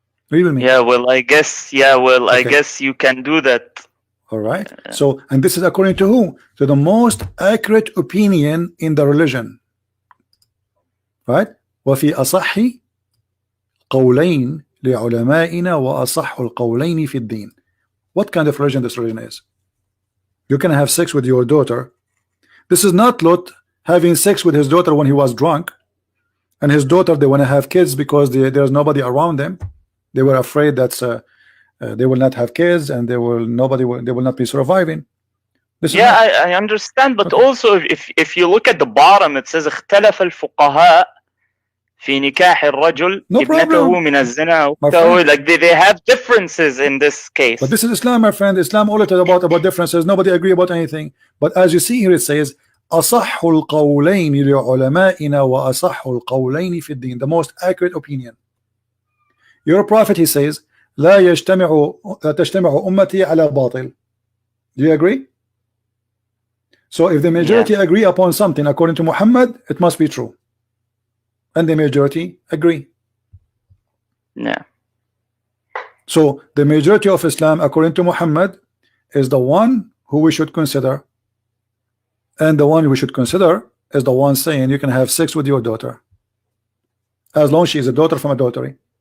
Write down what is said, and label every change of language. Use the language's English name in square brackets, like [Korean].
[English] Read with me. Yeah, well, I guess. Yeah, well, okay. I guess you can do that. All right. So, and this is according to who? To the most accurate opinion in the religion. Right? [Arabic] وفي أصح قولين لعلمائنا وأصح القولين في الدين. [English] What kind of religion this religion is? You can have sex with your daughter. This is not Lot having sex with his daughter when he was drunk, and his daughter, they want to have kids because there's nobody around them. They were afraid that they will not have kids and they will not be surviving. I understand, but okay. Also if you look at the bottom, it says [Arabic] اختلف الفقهاء في نكاح الرجل ابنته من الزنا. [English] So like they have differences in this case. But this is Islam, my friend. Islam all about differences. Nobody agree about anything. But as you see here, it says [Arabic] أصح القولين لعلمائنا وأصح القولين في الدين. [English] The most accurate opinion. Your prophet, he says, [Arabic] لا تجتمع أمتي على باطل. [English] Do you agree? So if the majority agree upon something according to Muhammad, it must be true. And the majority agree. Yeah. So the majority of Islam, according to Muhammad, is the one who we should consider, and the one we should consider is the one saying you can have sex with your daughter as long as she is a daughter from adultery.